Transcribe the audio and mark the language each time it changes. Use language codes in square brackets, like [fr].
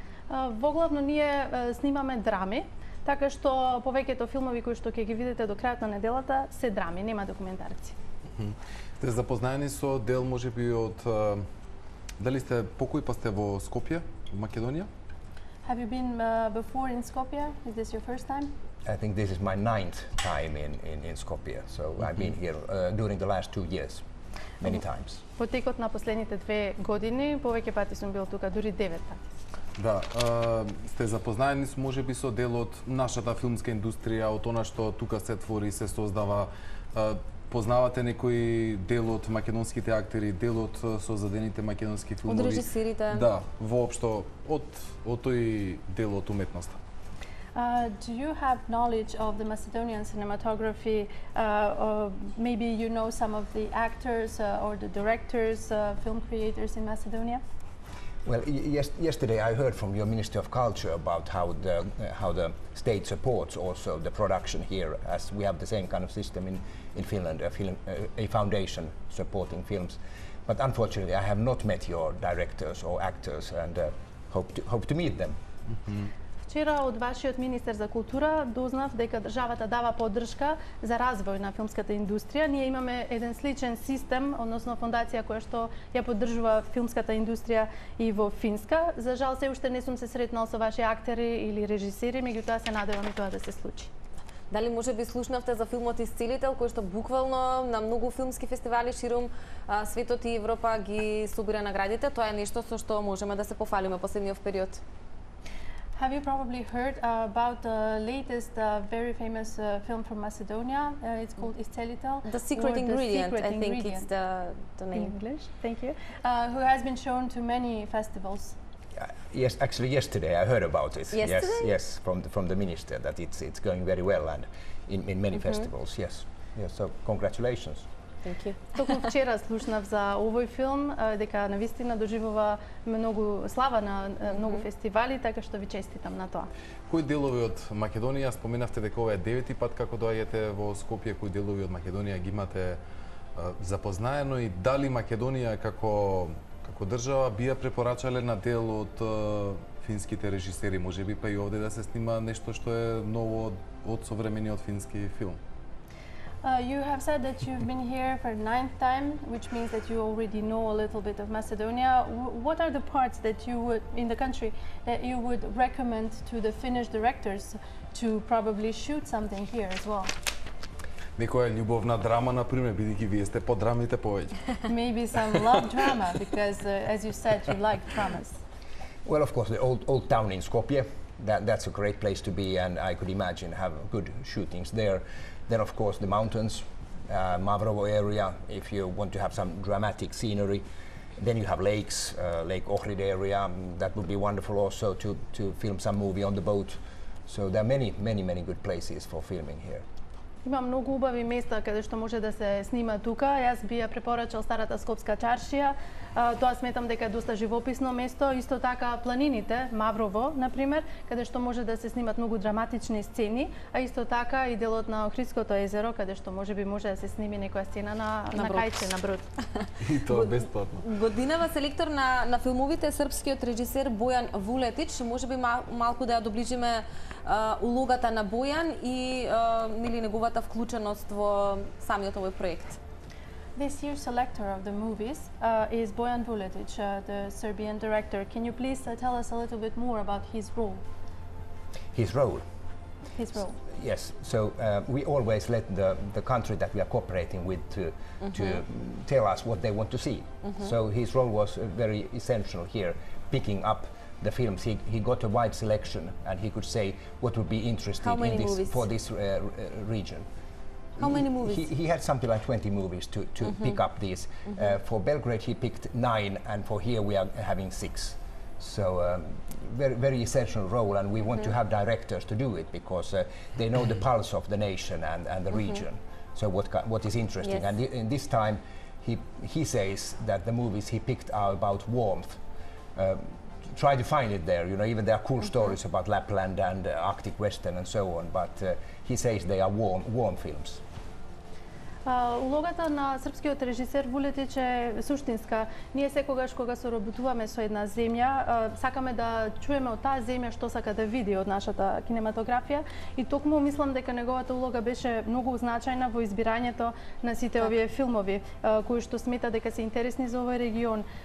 [mk] Воглавно ние снимаме драми, така што повеќето филмови кои што ќе ги видите до крајот на неделата се драми, нема документарци. Сте запознаени со дел можеби од дали сте покој па сте во Скопје, Македонија? [en] Have you been before in Skopje? Is this your first time? I think this is my 9th time in Skopje, so I've been here during the last 2 years, many times. [mk] Во текот на последните 2 години повеќе пати сум бил тука, дури 9 пати. Да, сте запознаени можеби со дел од нашата филмска индустрија, од она што тука се твори, се создава. Познавате некој дел од македонските актери, дел од создадените македонски филмови? Од режисерите? Да, воопшто од тој дел од уметноста. [en] Do you have knowledge of the Macedonian cinematography? Maybe you know some of the actors or the directors, film creators in Macedonia? Well, yesterday I heard from your Ministry of Culture about how the state supports also the production here, as we have the same kind of system in Finland, a foundation supporting films. But unfortunately, I have not met your directors or actors, and hope to meet them. [mk] Вчера од вашиот министер за култура дознав дека државата дава поддршка за развој на филмската индустрија. Ние имаме еден сличен систем, односно фондација која што ја поддржува филмската индустрија и во Финска. За жал се уште не сум се сретнал со ваши актери или режисери, меѓутоа се надевам и тоа да се случи. Дали можеби слушнавте за филмот Исцелител, кој што буквално на многу филмски фестивали ширум светот и Европа ги собира наградите? Тоа е нешто со што можеме да се пофалиме последниот период. [en] Have you probably heard about the latest very famous film from Macedonia? It's called Iscelitel. The Secret Ingredient, I think it's the name. In English, thank you. Who has been shown to many festivals. Yes, actually yesterday I heard about it. Yesterday? Yes, from the minister that it's going very well and in many festivals. Yes, so congratulations. Thank you. [mk] Токму вчера слушнав за овој филм, дека навистина доживува многу слава на многу фестивали, така што ви честитам на тоа. Кои делови од Македонија, споменавте дека ова е 9-ти пат како доаѓате во Скопје, кои делови од Македонија ги имате запознаено, и дали Македонија како држава би ја препорачале на дел од финските режисери, можеби па и овде да се снима нешто што е ново од современиот фински филм? [en] You have said that you've been here for the 9th time, which means that you already know a little bit of Macedonia. What are the parts that you would, in the country, that you would recommend to the Finnish directors to probably shoot something here as well? [mk] Некоја љубовна драма, например, бидејќи вие сте по драмите повеќе. [en] Maybe some love drama, because as you said, you like dramas. Well, of course, the old town in Skopje, that's a great place to be, and I could imagine have good shootings there. Then, of course, the mountains, Mavrovo area, if you want to have some dramatic scenery. Then you have lakes, Lake Ohrid area. That would be wonderful also to film some movie on the boat. So there are many good places for filming here. [mk] Има многу убави места каде што може да се снима тука. Јас би ја препорачал старата Скопска чаршија. Тоа сметам дека е доста живописно место. Исто така планините, Маврово, например, каде што може да се снимат многу драматични сцени, а исто така и делот на Охридското езеро, каде што може да се сними некоја сцена на кајче, на брод. И тоа бесплатно. Годинава селектор на филмовите српскиот режисер Бојан Вулетич. Можеби малку да ја доближиме улогата на Бојан и неговата вклученост во самиот овој проект. [en] This year's selector of the movies is Bojan Vuletic, the Serbian director. Can you please tell us a little bit more about his role? His role? His role. Yes, so we always let the country that we are cooperating with to tell us what they want to see. So his role was very essential here, picking up the films. He got a wide selection and he could say what would be interesting for this region. How many movies? He had something like 20 movies to pick up these. For Belgrade he picked 9 and for here we are having 6. So very essential role, and we want to have directors to do it because they know the pulse of the nation and the region. So what is interesting. Yes. And in this time he says that the movies he picked are about warmth. Try to find it there, even there are cool stories about Lapland and Arctic Western and so on, but he says they are warm films. [mk] Улогата на српскиот режисер Вулетич е суштинска. Ние секогаш кога соработуваме со една земја, сакаме да чуеме од таа земја што сака да види од нашата кинематографија и токму мислам дека неговата улога беше многу значајна во избирањето на сите овие филмови кои што смета дека се интересни за овој регион.